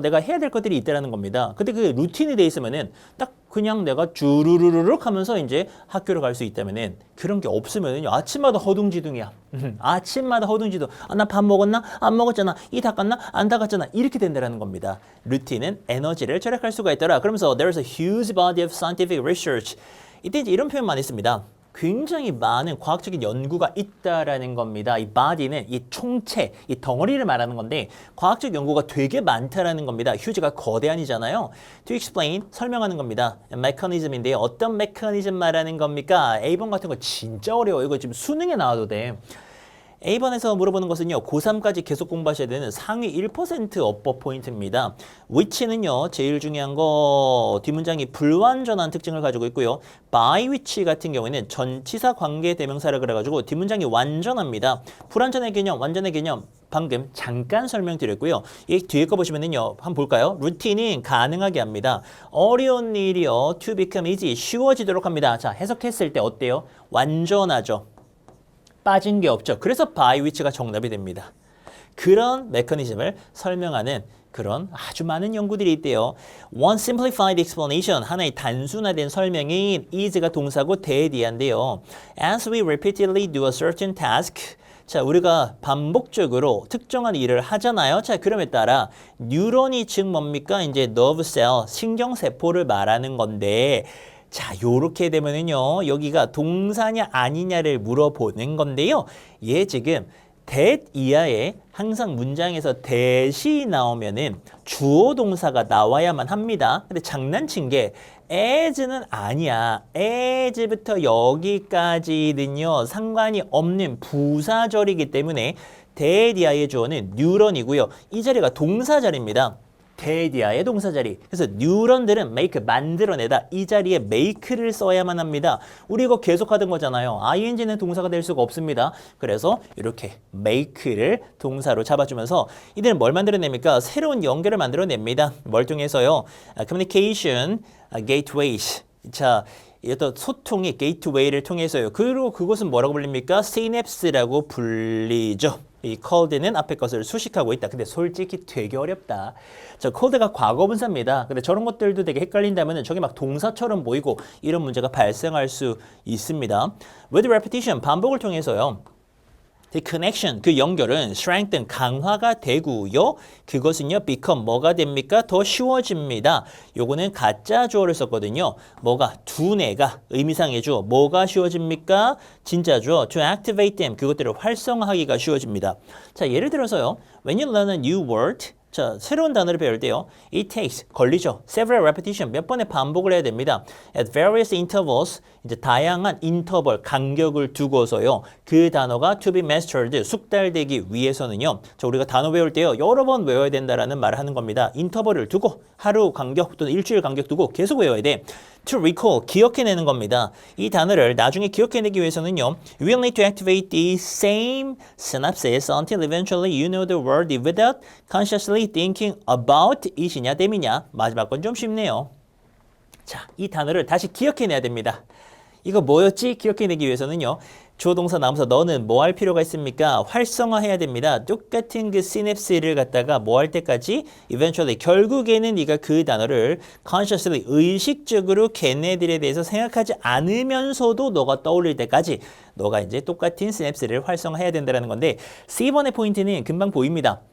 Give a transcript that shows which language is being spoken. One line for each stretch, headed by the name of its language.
Korean: 내가 해야 될 것들이 있다라는 겁니다. 근데 그게 루틴이 돼 있으면은 딱 그냥 내가 주르르륵 하면서 이제 학교를 갈 수 있다면은 그런 게 없으면은요. 아침마다 허둥지둥이야. 아침마다 허둥지둥. 아, 나 밥 먹었나? 안 먹었잖아. 이 닦았나? 안 닦았잖아. 이렇게 된다라는 겁니다. 루틴은 에너지를 절약할 수가 있더라. 그러면서
English: there's a huge body of scientific research.
Korean: 이때 이제 이런 표현 많이 씁니다. 굉장히 많은 과학적인 연구가 있다라는 겁니다. 이 body는 이 총체, 이 덩어리를 말하는 건데 과학적 연구가 되게 많다라는 겁니다. huge가 거대한이잖아요.
English: To explain,
Korean: 설명하는 겁니다. mechanism인데요. 어떤 메커니즘 말하는 겁니까? A번 같은 거 진짜 어려워요. 이거 지금 수능에 나와도 돼. A번에서 물어보는 것은요. 고3까지 계속 공부하셔야 되는 상위 1% 어법 포인트입니다. which는요. 제일 중요한 거 뒷문장이 불완전한 특징을 가지고 있고요. by which 같은 경우에는 전치사 관계 대명사라 그래가지고 뒷문장이 완전합니다. 불완전의 개념, 완전의 개념 방금 잠깐 설명드렸고요. 이 뒤에 거 보시면은요. 한번 볼까요? 루틴은 가능하게 합니다. 어려운 일이요.
English: to become easy,
Korean: 쉬워지도록 합니다. 자, 해석했을 때 어때요? 완전하죠. 빠진 게 없죠. 그래서 by which가 정답이 됩니다. 그런 메커니즘을 설명하는 그런 아주 많은 연구들이 있대요.
English: One simplified explanation,
Korean: 하나의 단순화된 설명인
English: is가 동사고 that이한데요. As we repeatedly do a certain task,
Korean: 자, 우리가 반복적으로 특정한 일을 하잖아요. 자, 그럼에 따라 뉴런이 즉 뭡니까? 이제 nerve cell, 신경세포를 말하는 건데 자, 요렇게 되면은요. 여기가 동사냐 아니냐를 물어보는 건데요. 얘 지금 that 이하에 항상 문장에서 that이 나오면은 주어 동사가 나와야만 합니다. 근데 장난친 게 as는 아니야. as부터 여기까지는요. 상관이 없는 부사절이기 때문에 that 이하의 주어는 뉴런이고요. 이 자리가 동사 자리입니다. that이하의 동사 자리. 그래서 뉴런들은 make 만들어내다. 이 자리에 make를 써야만 합니다. 우리 이거 계속 하던 거잖아요. ing는 동사가 될 수가 없습니다. 그래서 이렇게 make를 동사로 잡아주면서 이들은 뭘 만들어냅니까? 새로운 연결을 만들어냅니다. 뭘 통해서요?
English: communication gateways.
Korean: 자, 어떤 소통의 게이트웨이를 통해서요. 그리고 그것은 뭐라고 불립니까? synapse라고 불리죠. 이 cold는 앞에 것을 수식하고 있다. 근데 솔직히 되게 어렵다. 저 cold가 과거분사입니다. 근데 저런 것들도 되게 헷갈린다면 저게 막 동사처럼 보이고 이런 문제가 발생할 수 있습니다.
English: With repetition,
Korean: 반복을 통해서요.
English: The connection,
Korean: 그 연결은 strengthen, 강화가 되고요. 그것은요, become, 뭐가 됩니까? 더 쉬워집니다. 요거는 가짜 주어를 썼거든요. 뭐가? 두뇌가, 의미상의 주어. 뭐가 쉬워집니까? 진짜 주어.
English: To activate them,
Korean: 그것들을 활성화하기가 쉬워집니다. 자, 예를 들어서요.
English: When you learn a new word,
Korean: 자, 새로운 단어를 배울 때요.
English: It takes,
Korean: 걸리죠.
English: Several repetition,
Korean: 몇 번의 반복을 해야 됩니다.
English: At various intervals,
Korean: 이제 다양한 인터벌, 간격을 두고서요. 그 단어가 to be mastered, 숙달되기 위해서는요. 자, 우리가 단어 배울 때요. 여러 번 외워야 된다라는 말을 하는 겁니다. 인터벌을 두고, 하루 간격 또는 일주일 간격 두고 계속 외워야 돼. To recall, 기억해내는 겁니다. 이 단어를 나중에 기억해내기 위해서는요.
English: You will need to activate the same synapses until eventually you know the word without consciously thinking about it이냐, them이냐.
Korean: 마지막 건 좀 쉽네요. 자, 이 단어를 다시 기억해내야 됩니다. 이거 뭐였지? 기억해내기 위해서는요. 주어 동사 나오면서 너는 뭐 할 필요가 있습니까? 활성화해야 됩니다. 똑같은 그 시냅스를 갖다가 뭐 할 때까지? Eventually, 결국에는 네가 그 단어를 consciously, 의식적으로 걔네들에 대해서 생각하지 않으면서도 너가 떠올릴 때까지 너가 이제 똑같은 시냅스를 활성화해야 된다는 건데 C번의 포인트는 금방 보입니다.